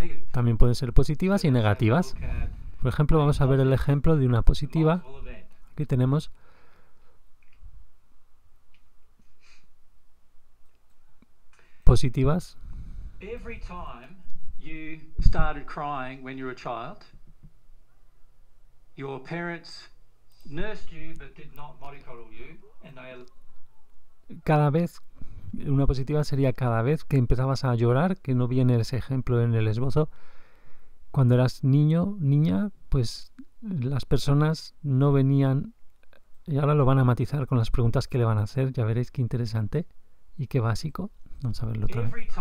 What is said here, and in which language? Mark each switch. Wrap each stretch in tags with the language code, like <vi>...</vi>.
<es>También pueden ser positivas y negativas. Por ejemplo, vamos a ver el ejemplo de una positiva. Aquí tenemos positivas.</es> <en>Every time you started crying when you were a child, your parents nursed you but did not mollycoddle you, and</en> <es>cada vez, una positiva sería cada vez que empezabas a llorar, que no viene ese ejemplo en el esbozo. Cuando eras niño, niña, pues las personas no venían, y ahora lo van a matizar con las preguntas que le van a hacer, ya veréis qué interesante y qué básico. Vamos a verlo otra vez.</es>